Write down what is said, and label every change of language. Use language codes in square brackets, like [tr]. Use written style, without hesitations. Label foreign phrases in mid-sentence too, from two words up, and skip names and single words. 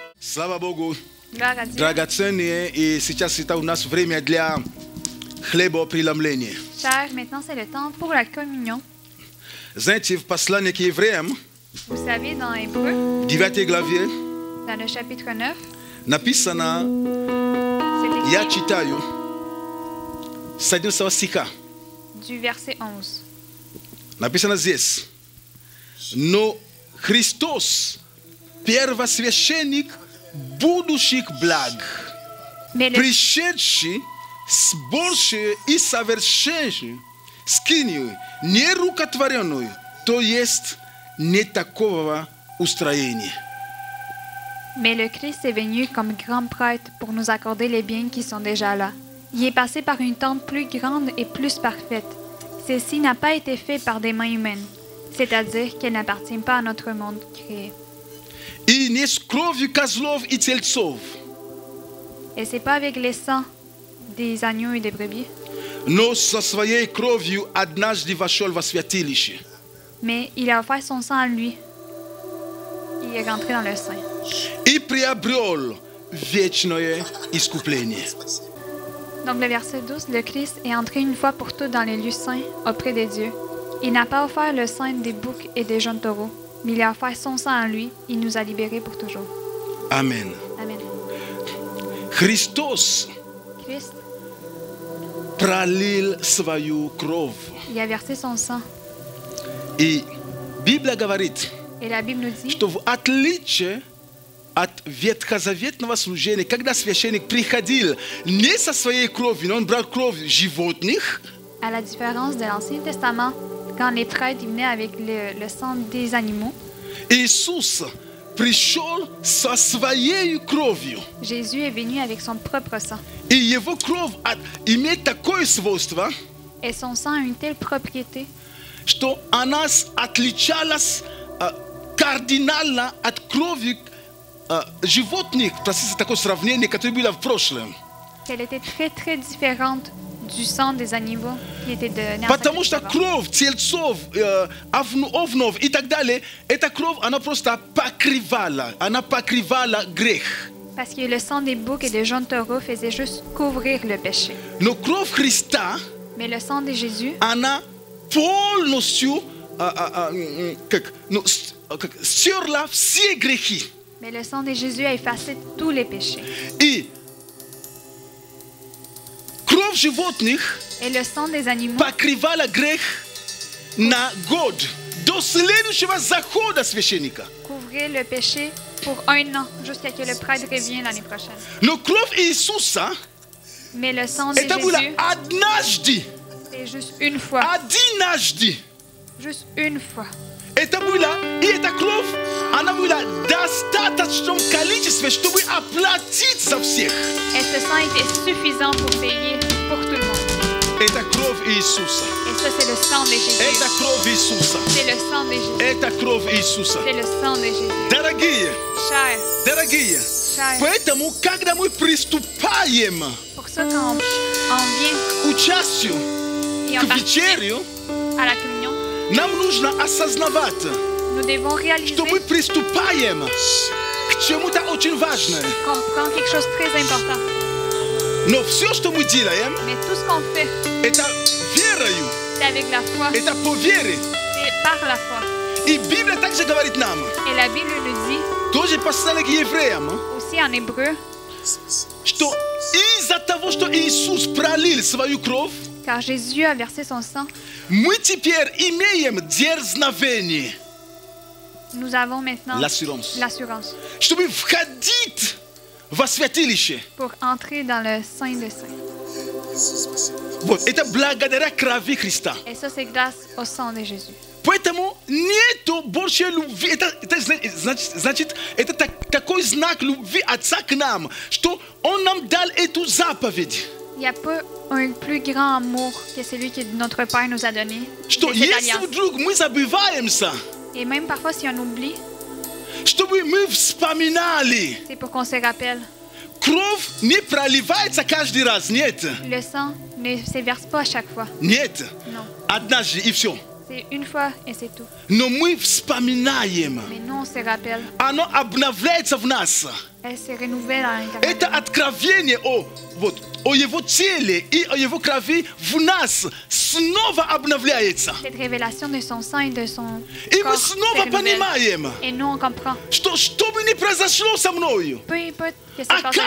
[ru] Слава Богу. [fr] Gloire à Dieu. [ru] Драгоценные, и сейчас это у нас время для хлебопреломления. [fr] Cher, maintenant c'est le temps pour la communion. [ru] Знаете, в послании к евреям, [fr] Vous savez, dans Hébreu, [ru] 9 главе, [fr] dans le chapitre 9, [ru] написано, [fr] c'est [ru] я [fr] écrit [ru] читаю, с 11 стиха. [fr] du verset 11. [ru] Написано здесь. Но Христос, первосвященник будущих благ, [fr] Mais le, [ru] пришедший с большей и совершенней скинию, нерукотворенную, то есть не такого устроения. [fr] mais le Christ est venu comme grand prêtre pour nous accorder les biens qui sont déjà là. Il est passé par une tente plus grande et plus parfaite. Celle-ci n'a pas été faite par des mains humaines, c'est-à-dire qu'elle n'appartient pas à notre monde créé. [ru] И не с кровью козлов и тельцов, [fr] Et c'est pas avec les sangs des agneaux et des brebis, [ru] но со своей кровью однажды вошел во святилище. [fr] mais il a offert son sang à lui. Il est rentré dans le sein. [ru] И приобрел вечное искупление. [fr] Donc le verset 12, le Christ est entré une fois pour toutes dans les lieux saints auprès de Dieu. Il n'a pas offert le sang des boucs et des jeunes taureaux, mais il a offert son sang à lui. Il nous a libérés pour toujours. Amen. Amen. [ru] Христос [fr] Christ, [ru] пролил свою кровь. [fr] il a versé son sang. [ru] И Библия говорит, [fr] Et la Bible nous dit, [ru] что в отличие от ветхозаветного служения, когда священник приходил не со своей кровью, но он брал кровь животных, [fr] à la différence de l'Ancien Testament, quand les prêtres ils venaient avec le sang des animaux, [ru] Иисус пришел со своей кровью. [fr] Jésus est venu avec son propre sang. [ru] И его кровь имеет такое свойство, [fr] Et son sang a une telle propriété [ru] что она отличалась кардинально от крови животных. Простите, такое сравнение, которое было в прошлом. [fr] qu'elle était très très différente du sang des animaux qui était de [ru] Потому что кровь тельцов, овнов и так далее, эта кровь, она просто покрывала грех. [fr] Parce que le sang des boucs et des jeunes taureaux faisait juste couvrir le péché. [ru] Но кровь Христа, [fr] Mais le sang de Jésus, [ru] она полностью стерла все грехи. [fr] mais le sang de Jésus a effacé tous les péchés. [ru] И кровь животных [fr] Et le sang des animaux [ru] покрывала грех на год до следующего захода священника. [fr] couvrait le péché pour 1 an, jusqu'à ce que le prêtre revienne l'année prochaine. [ru] Но кровь Иисуса, [fr] Mais le sang de [ru] это было [fr] Jésus, [ru] однажды, [fr] c'est juste une fois. [ru] одинажды. [fr] Juste une fois. [ru] Это было, и эта кровь, она была в достаточном количестве, чтобы оплатить за всех. [fr] Et ce sang était suffisant pour payer pour tout le monde. [ru] Это кровь Иисуса. [fr] Et ça, c'est le sang de Jésus. [ru] Это кровь Иисуса. [fr] C'est le sang de Jésus. [ru] Это кровь Иисуса. [fr] C'est le sang de Jésus. [ru] Дорогие, [fr] Cher, [ru] дорогие, [fr] cher. [ru] поэтому, когда мы приступаем [fr] Pour ça, quand on vient [ru] к участию, [fr] et on [ru] к [fr] participe [ru] вечерю, [fr] à la communion, [ru] нам нужно осознавать, [fr] nous devons réaliser [ru] что мы приступаем к чему-то очень важному. [fr] qu'on prend quelque chose de très important. [ru] Но все, что мы делаем, [fr] Mais tout ce qu'on fait, [ru] это верою, [fr] c'est avec la foi. [ru] это по вере. [fr] C'est par la foi. [ru] И Библия также говорит нам, [fr] Et la Bible nous dit, [ru] тоже послание к евреям, [fr] aussi en hébreu, [ru] что из-за того, что Иисус пролил свою кровь, [fr] car Jésus a versé son sang, [ru] мы теперь имеем дерзновение, [fr] nous avons maintenant l'assurance, l'assurance [ru] чтобы входить во святилище. [fr] pour entrer dans le Saint des Saints. [ru] Вот, это благодаря крови Христа. [fr] Et ça, c'est grâce au sang de Jésus. [ru] Поэтому нету больше любви. Это значит, это такой знак любви Отца к нам, что Он нам дал эту заповедь. [fr] Il n'y a pas un plus grand amour que celui que notre Père nous a donné. [ru] Что [fr] C'est cette [ru] если [fr] alliance. [ru] вдруг мы забываемся, [fr] Et même parfois, si on oublie, [ru] чтобы мы вспоминали. [fr] c'est pour qu'on se rappelle. [ru] Кровь не проливается каждый раз, нет. [fr] Le sang ne se verse pas à chaque fois. [ru] Нет. [fr] Non. [ru] Однажды и все. [fr] C'est une fois et c'est tout. [ru] No мы вспоминаем. [fr] Mais nous, on se rappelle. [ru] Оно обновляется в нас. [fr] Elle se renouvelle à l'intérieur. [ru] Это откровение о Его теле и о Его крови в нас снова обновляется. [fr] Cette révélation de son sang et de son [ru] И мы [fr] corps [ru] снова [fr] se renouvelle. [ru] понимаем, [fr] Et nous, on comprend. [ru] что бы ни произошло со мною, [fr] Peu importe que ça passe avec nous,